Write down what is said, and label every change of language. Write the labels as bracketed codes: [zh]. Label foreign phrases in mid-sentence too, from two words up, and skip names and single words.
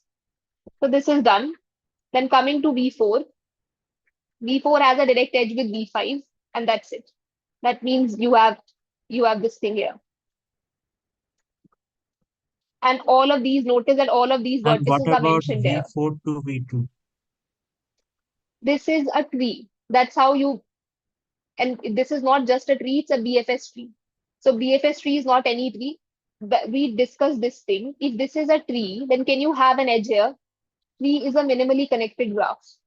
[en] So this is done. Then coming to V4, V4 has a direct edge with V5, and that's it. That means you have this thing here. And all of these, notice that all of these And what vertices are about mentioned there. V4 to V2? This is a tree. That's how you, and this is not just a tree, it's a BFS tree. So BFS tree is not any tree. But we discussed this thing. If this is a tree, then can you have an edge here? Tree is a minimally connected graph.